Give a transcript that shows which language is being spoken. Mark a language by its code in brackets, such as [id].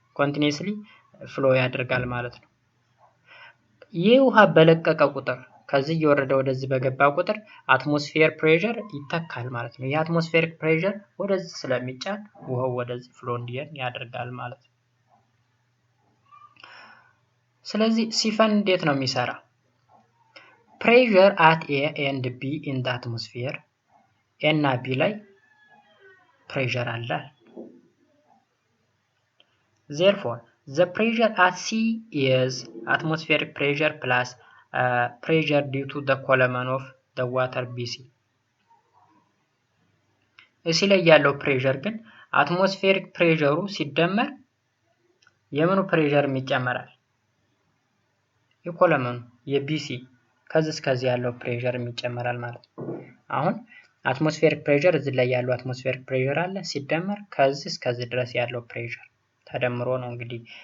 [am] ኮንቲኒዩስሊ ፍሎ ያደርጋል ማለት ነው። ይህ ውሃ በለቀቀ ቁጥር ከዚህ እየወረደ ወደዚህ በገባ ቁጥር አትሞስፌር ፕሬሸር ይተካል ማለት ነው። የአትሞስፌሪክ ፕሬሸር ወደዚህ ስለሚጫን ውሃው ወደዚህ ፍሎ እንዲሄድ ያደርጋል ማለት ነው። ስለዚህ ሲፈን እንዴት ነው የሚሰራ? [en] pressure at A and B in the atmosphere [am] A እና B ላይ pressure አለ። [en] therefore the pressure at C is atmospheric pressure plus pressure due to the column of the water BC. [am] እዚህ ላይ ያለው ፕሬሸር ግን አትሞስፌሪክ ፕሬሸሩ ሲደመር የምኑ ፕሬሸር ይጨመራል? የኮለመኑ የቢሲ ከዚህ እስከዚህ ያለው ፕሬሸር ይጨመራል ማለት ነው። አሁን አትሞስፌሪክ ፕሬሸር እዚህ ላይ ያለው አትሞስፌሪክ ፕሬሸር አለ ሲደመር ከዚህ እስከዚህ ድረስ ያለው ፕሬሸር ተደምሮ ነው እንግዲህ